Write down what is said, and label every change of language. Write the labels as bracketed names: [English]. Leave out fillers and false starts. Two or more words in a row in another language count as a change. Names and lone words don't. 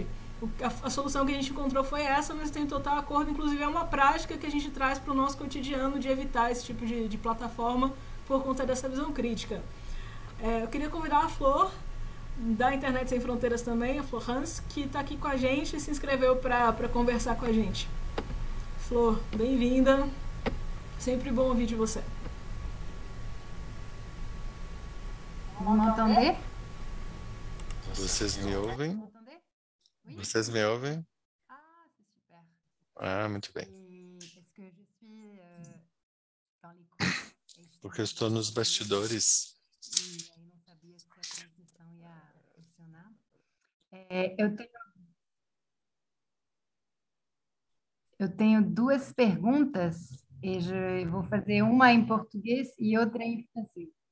[Portuguese] A solução que a gente encontrou foi essa, mas tem total acordo, inclusive é uma prática que a gente traz para o nosso cotidiano de evitar esse tipo de plataforma por conta dessa visão crítica. Eu queria convidar a Flor, da Internet Sem Fronteiras também, a Flor Hans, que está aqui com a gente e se inscreveu para conversar com a gente. Flor, bem-vinda. Sempre bom ouvir de você. [French] Vous m'entendez? [Portuguese] Vocês me ouvem? Vocês me ouvem? [French] Ah, c'est super. [Portuguese] Ah, muito bem. [French] Parce que je suis dans les coulisses. [Portuguese] Porque eu estou nos bastidores. E aí não sabia se a transmissão ia funcionar. Eu tenho duas perguntas e eu vou fazer uma em português e outra em francês.